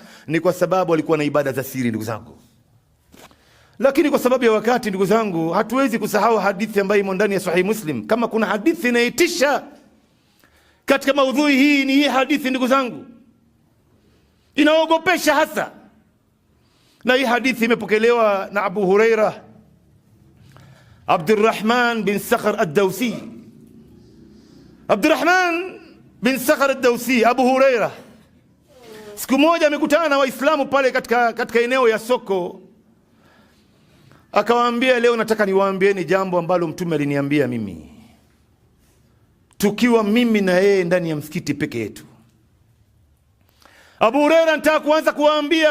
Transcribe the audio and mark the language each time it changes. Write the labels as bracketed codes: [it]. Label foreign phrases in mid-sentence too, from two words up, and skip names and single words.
[sw] Ni kwa sababu alikuwa na ibada za siri, ndugu zangu. Lakini kwa sababu ya wakati, ndugu zangu, hatuwezi kusahau hadithi ambayo imo ndani ya Sahih Muslim. Kama kuna hadithi inayotisha katika maudhui hii, ni hii hadithi, ndugu zangu, inaogopesha hasa. Na hii hadithi imepokelewa na Abu Huraira Abdurrahman bin Sakhr ad-Dawsi. Abdurrahman bin Sakhr ad-Dawsi, Abu Huraira, siku moja amekutana na Waislamu pale katika eneo ya soko. Akawaambia, leo nataka niwaambieni jambo ambalo Mtume aliniambia mimi, tukiwa mimi na yeye ndani ya msikiti peke yetu. Abu Huraira nataka kuanza kuwaambia.